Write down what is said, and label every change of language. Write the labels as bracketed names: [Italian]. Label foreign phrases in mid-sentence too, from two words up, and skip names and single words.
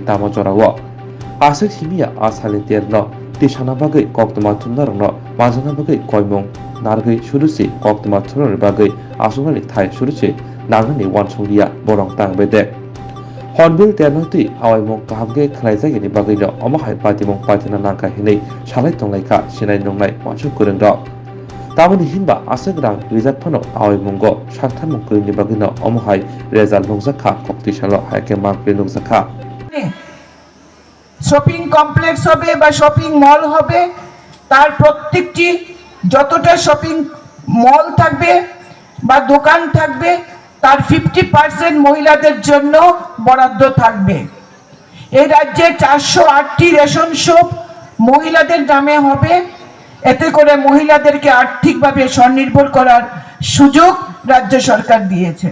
[Kok Borok] तामा जरावो आसक सिमिया आसालि तेरनो तिसाना बागै Koktwma थुननारनो माजना बागै कयमं नारगै सुरुसि Koktwma थुनर बागै आसुगानि थाय सुरुसि नागनि वानसंलिया बरं तांबेदे हर्नबिल तेरनोति आवाइमं काहामगे खलाइजागिनि बागैनो अमहाय पातिमं पातिना नांका हिनै सालाय तंलायखा सिनाय नंनाय वानसु गोरोंरो तामनि हिनबा आसक रां रिजार्भ फनो आवाइमंगो साक्थार मंगैनि बागैनो अमहाय रेजाल्ट नंजाखा Koktwma हायके मांगले नंजाखा [Bangla] শপিং কমপ্লেক্স হবে বা শপিং মল হবে, তার প্রত্যেকটি যতটা শপিং মল থাকবে বা দোকান থাকবে তার 50% মহিলাদের জন্য বরাদ্দ থাকবে। এই রাজ্যে 408টি রেশন শপ মহিলাদের নামে হবে, এতে করে মহিলাদেরকে আর্থিকভাবে স্বনির্ভর করার সুযোগ রাজ্য সরকার দিয়েছে।